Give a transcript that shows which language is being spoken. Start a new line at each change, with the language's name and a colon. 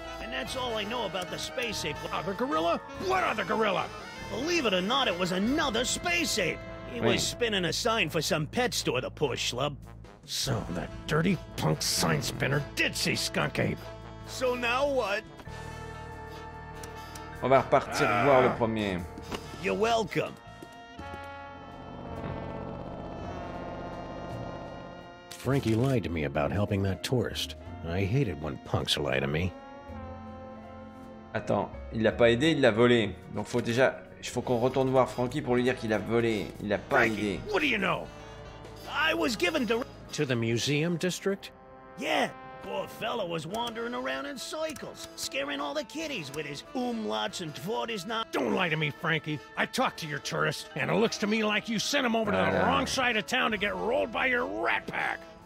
English: And that's all I know about the space ape. Other gorilla? What other gorilla? Believe it or not, it was another space ape. He Wait. was spinning a sign for some pet store, the poor schlub. So that dirty punk sign spinner did see Skunk Ape. So now what?
French: On va repartir voir le premier.
English: You're welcome. Frankie lied to me about helping that tourist. I hated when punks lie to me.
French: Attends, il l'a pas aidé, il l'a volé. Donc faut qu'on retourne voir Frankie pour lui dire qu'il a volé. Il l'a pas aidé.
English: What do you know? I was given To the museum district? Yeah, Poor fella was wandering around in circles, scaring all the kiddies with his umlauts and tvortisna. Don't lie to me, Frankie. I talked to your tourist, and it looks to me like you sent him over to the wrong side of town to get rolled by your rat pack.